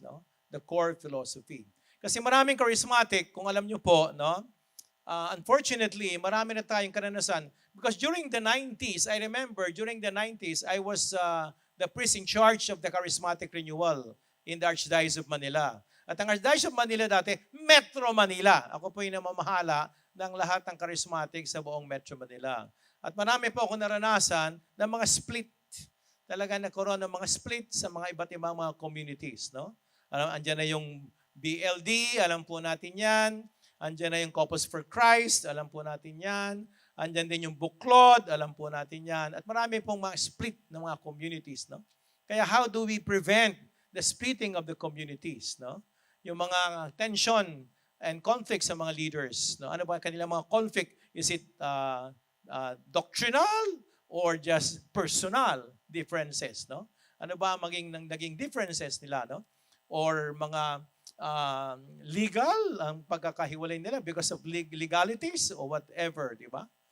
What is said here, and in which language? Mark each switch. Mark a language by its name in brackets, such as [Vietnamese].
[Filipino] No? [English] The core philosophy. [Filipino] Kasi maraming charismatic, kung alam nyo po, no? Unfortunately, marami na tayong karanasan. [English] Because during the 90s, I remember, during the 90s, I was the priest in charge of the charismatic renewal in the Archdiocese of Manila. [Filipino] At ang Archdiocese of Manila dati, Metro Manila. Ako po yung namamahala ng lahat ng charismatic sa buong Metro Manila. At marami po ako naranasan ng mga split. Talaga nagkaroon ng mga split sa mga iba't ibang mga communities. No? Andiyan na yung BLD, alam po natin yan. Andiyan na yung Couples for Christ, alam po natin yan. Andiyan din yung Buklod, alam po natin yan. At marami pong mga split ng mga communities. No? [English] Kaya how do we prevent the splitting of the communities? [Filipino] No? Yung mga [English] tension and conflict [Filipino] sa mga leaders. No? Ano ba kanilang mga conflict? [English] Is it doctrinal or just personal differences? [Filipino] No? Ano ba naging differences nila? No? [English] Or mga legal [Filipino] ang pagkakahiwalay nila [English] because of legalities or whatever, [Filipino] di ba?